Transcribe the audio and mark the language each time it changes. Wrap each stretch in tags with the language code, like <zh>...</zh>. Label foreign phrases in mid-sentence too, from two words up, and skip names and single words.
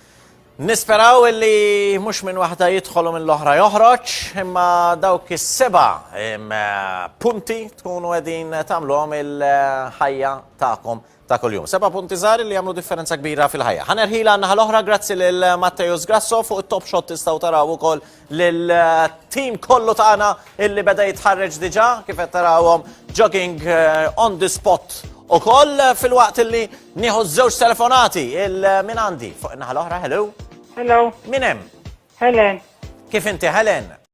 <mt>Nisperaw illi mhux minn waħda jidħolu minn l-oħra joħroġ, imma dawk is-7 punti tkunu qegħdin tagħmluhom il-ħajja tagħkom ta' kuljum. 7 punti żgħar li jagħmlu differenza kbira fil-ħajja. Ħanerħila naħa l-oħra grazzi lil Mattejus Grasso fuq it-</mt> <en>top shot</en> <mt>tistgħu taraw ukoll lil-team kollu tagħna illi beda jitħarreġ diġà kif qed tarawhom</mt> <en>jogging on the spot</en> <mt>ukoll fil-waqt illi nieħu żewġ telefonati il-min għandi fuq naħa l-oħra. Hello. Hello, Min hemm? Helen. Kif inti Helen?</mt>